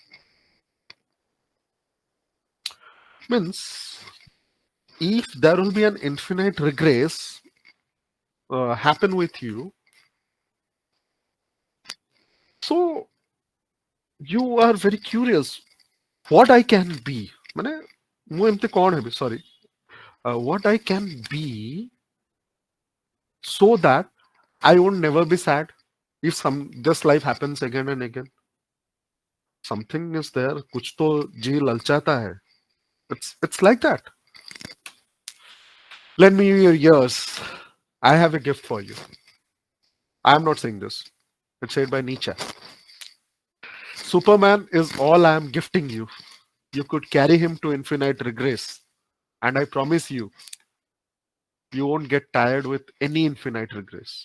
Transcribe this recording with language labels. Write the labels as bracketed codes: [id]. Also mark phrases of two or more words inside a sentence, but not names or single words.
[en] Means, if there will be an infinite regress happen with you, so you are very curious what I can be. [or] ମାନେ ମୁଁ ଏମିତି କଣ ହେବି? [en] Sorry, what I can be so that I would never be sad if some this life happens again and again. something is there, [hi] कुछ तो जी ललचाता है. [en] It's like that. Lend me your ears. I have a gift for you. I am not saying this. It's said by Nietzsche. Superman is all I am gifting you. You could carry him to infinite regress. And I promise you, you won't get tired with any infinite regress.